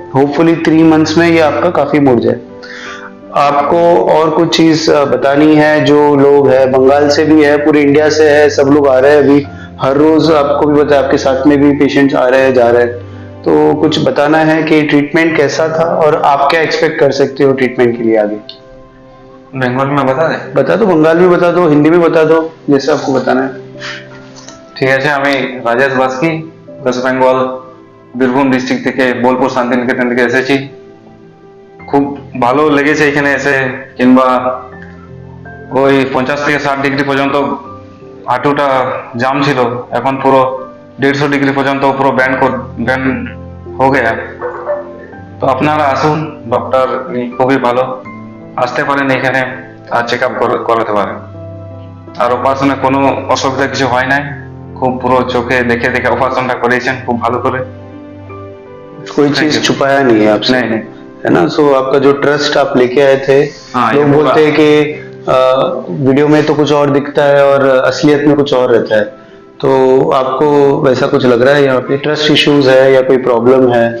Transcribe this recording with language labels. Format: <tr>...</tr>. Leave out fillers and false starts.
<hi>Hopefully 3 months में ये आपका काफी मुड़ जाए। आपको और कुछ चीज बतानी है? जो लोग है बंगाल से भी है, पूरे इंडिया से है, सब लोग आ रहे हैं अभी हर रोज आपको भी पता है आपके साथ में भी पेशेंट्स आ रहे हैं जा रहे हैं, तो कुछ बताना है कि ट्रीटमेंट कैसा था और आप क्या एक्सपेक्ट कर सकते हो ट्रीटमेंट के लिए आगे। बंगाल में बता दें? बता दो, बंगाल में बता दो, हिंदी में बता दो, जैसे आपको बताना है।</hi> <bn>ঠিক আছে, আমি রাজেশ বাস্কি, ওয়েস্ট বেঙ্গল বীরভূম ডিস্ট্রিক্ট থেকে বোলপুর শান্তিনিকেতন থেকে এসেছি। খুব ভালো লেগেছে এখানে এসে, কিংবা ওই 50 থেকে 60 ডিগ্রি পর্যন্ত হাঁটুটা জাম ছিল, এখন পুরো 150 ডিগ্রি পর্যন্ত পুরো ব্যান্ড হয়ে গেছে। তো আপনারা আসুন, ডক্টর খুবই ভালো, আসতে পারেন এখানে আর চেক আপ করাতে পারেন। আর অপারেশনে কোনো অসুবিধা কিছু হয় নাই, খুব পুরো চোখে দেখে দেখে অপারেশনটা করেছেন খুব ভালো করে।</bn> <hi>कोई चीज छुपाया नहीं है आपसे, नहीं, नहीं। है ना। सो आपका जो ट्रस्ट आप लेके आए थे, हाँ, लोग ये बोलते हैं कि वीडियो में तो कुछ और दिखता है और असलियत में कुछ और रहता है, तो आपको वैसा कुछ लग रहा है यहाँ पे? ट्रस्ट इश्यूज है या कोई प्रॉब्लम है?</hi>